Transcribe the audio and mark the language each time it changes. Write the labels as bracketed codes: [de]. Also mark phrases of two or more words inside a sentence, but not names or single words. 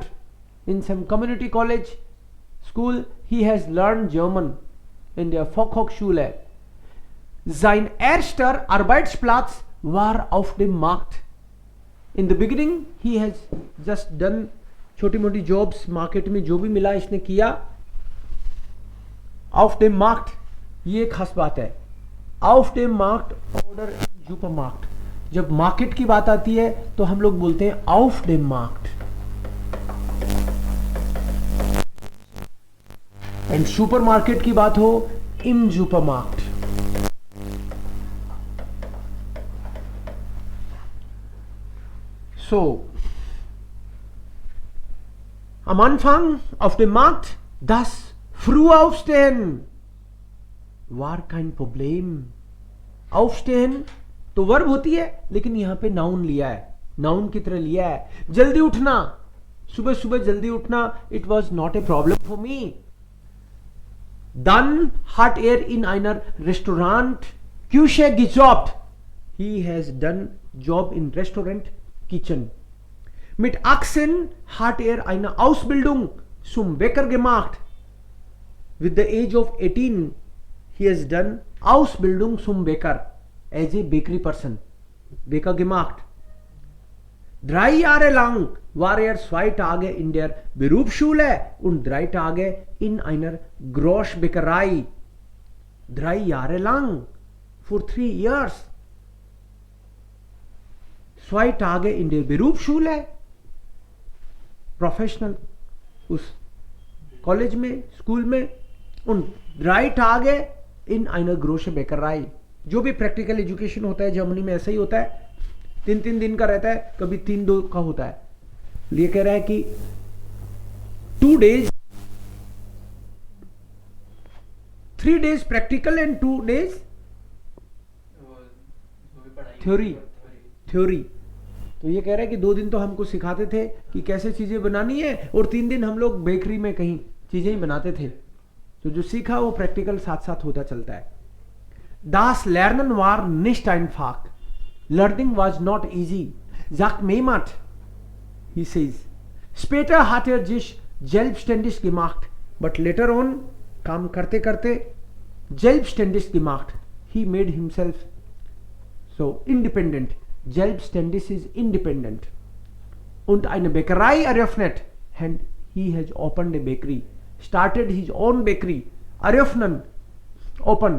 [en] In some community college school he has learned German [de] in der Fachhochschule. Sein erster Arbeitsplatz war auf dem Markt. [en] In the beginning he has just done [hi] छोटी मोटी [en] jobs market [hi] में जो भी मिला इसने किया. [de] Auf dem Markt, [hi] ये खास बात है. [de] Auf dem Markt oder Supermarkt. [hi] जब मार्केट की बात आती है तो हम लोग बोलते हैं [de] auf dem Markt. [en] and supermarket [hi] की बात हो [de] im Supermarkt. So, am Anfang auf dem Markt das Frühaufstehen war kein Problem. [hi] Aufstehen तो वर्ब होती है लेकिन यहां पे नाउन लिया है, नाउन की तरह लिया है. जल्दी उठना, सुबह सुबह जल्दी उठना, [en] it was not a problem for me. [de] Dann hat in einer Restaurant Küche gejobbt. [en] He has done job in Restaurant Kitchen. [de] Mit 18 hat eine Ausbildung zum Bäcker gemacht. [en] With the age of 18 he has done [de] Ausbildung zum Bäcker. [en] As a bakery person. [de] Bäcker gemacht. 3 Jahre lang war 2 Tage in der Berufsschule und 3 Tage in einer Großbäckerei. 3 Jahre lang. [en] For 3 years. [de] 2 Tage in der Berufsschule. [en] Professional. [hi] उस कॉलेज में, स्कूल में. [de] und 3 Tage in einer Großbäckerei. [hi] जो भी [en] practical education [hi] होता है जर्मनी में ऐसा ही होता है. 3 दिन का रहता है, कभी 3-2 का होता है. ये कह रहा है कि [en] 2 days 3 days practical and 2 days theory. [hi] तो ये कह रहा है कि 2 दिन तो हमको सिखाते थे कि कैसे चीजें बनानी है और 3 दिन हम लोग बेकरी में कहीं चीजें ही बनाते थे. तो जो सीखा वो प्रैक्टिकल साथ साथ होता चलता है. [de] Das Lernen war nicht einfach. [en] Learning was not easy. Sagt Mehmet. He says. [de] Später hat sich selbstständig gemacht. [en] But later on, [hi] काम करते करते [de] selbstständig gemacht. [en] He made himself so independent. Selbstständig is independent. [de] Und eine Bäckerei eröffnet. [en] And he has opened a bakery. Started his own bakery. [de] Eröffnen. Open.